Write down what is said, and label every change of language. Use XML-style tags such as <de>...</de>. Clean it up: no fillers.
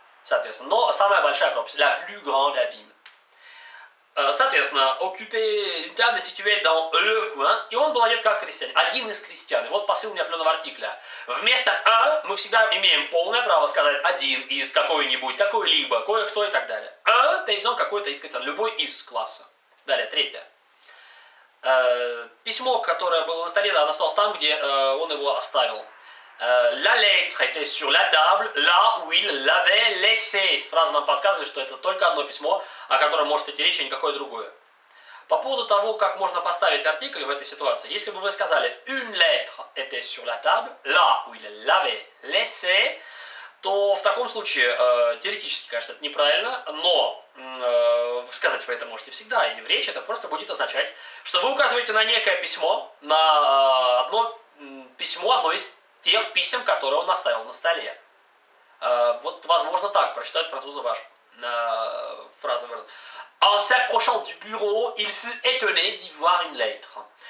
<ru>Соответственно, но самая большая пропасть,</ru> <fr>la plus grande abîme.</fr> <ru>Соответственно,</ru> <fr>occuper une table située dans le coin,</fr> <ru>и он был одет как крестьянин, один из крестьян. И вот посыл неопределенного артикля. Вместо un мы всегда имеем полное право сказать один из какой-нибудь, какой-либо, кое-кто и так далее.</ru> <fr>Un paysan</fr> <ru>какой-то из крестьян, любой из класса. Далее, третье. Письмо, которое было на столе, оно осталось там, где он его оставил.</ru> <fr>La lettre était sur la table, là où il l'avait laissé.</fr> <ru>Фраза нам подсказывает, что это только одно письмо, о котором может идти речь, а никакое другое. По поводу того, как можно поставить артикль в этой ситуации, если бы вы сказали</ru> <fr>une lettre était sur la table, là où il l'avait laissé,</fr> <ru>то в таком случае теоретически, конечно, это неправильно, но сказать вы это можете всегда, и в речи это просто будет означать, что вы указываете на некое письмо, на одно письмо, одно из тех писем, которые он оставил на столе. Вот, возможно, так прочитать французы ваш фразу.</ru> <fr>En s'approchant du bureau, il fut étonné d'y voir une lettre.</fr>